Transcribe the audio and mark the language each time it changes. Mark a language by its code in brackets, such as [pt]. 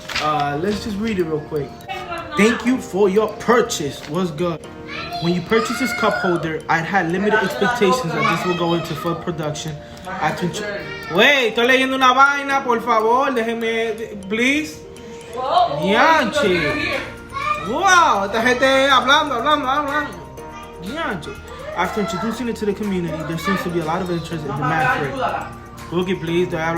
[en] Let's just read it real quick. Thank you for your purchase. What's good? When you purchase this cup holder, I had limited expectations that this will go into full production. [es] Wait, estoy leyendo una vaina, por favor, déjenme, [en] please. [es] Dianche. Wow, esta gente hablando. Dianche. [en] After introducing it to the community, there seems to be a lot of interest and demand for it. Look it, please.